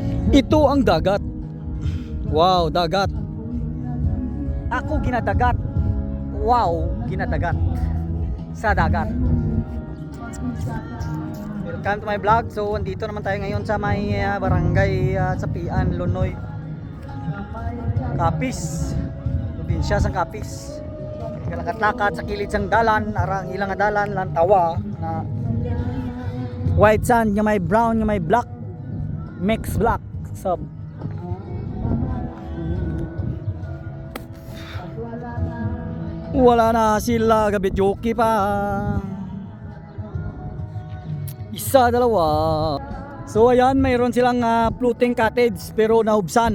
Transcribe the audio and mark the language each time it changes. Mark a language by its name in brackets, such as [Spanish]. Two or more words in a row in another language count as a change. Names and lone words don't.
[Filipino] Ito ang dagat. Wow, dagat. Ako ginadagat. Wow, ginadagat sa dagat. [English] Welcome to my vlog. [Filipino] So, andito naman tayo ngayon sa may barangay Sapian, Lonoy, Capiz. [Hiligaynon] Probinsya sang Capiz. Kalakat-lakat sa kilid sang dalan, arang ilang dalan lang tawa na white sand nga may brown nga may black, [English] mix black sub. [Hiligaynon] Wala na sila, gabit joki pa. [Filipino] Isa, dalawa. So ayan, mayroon silang floating cottage pero nahubsan.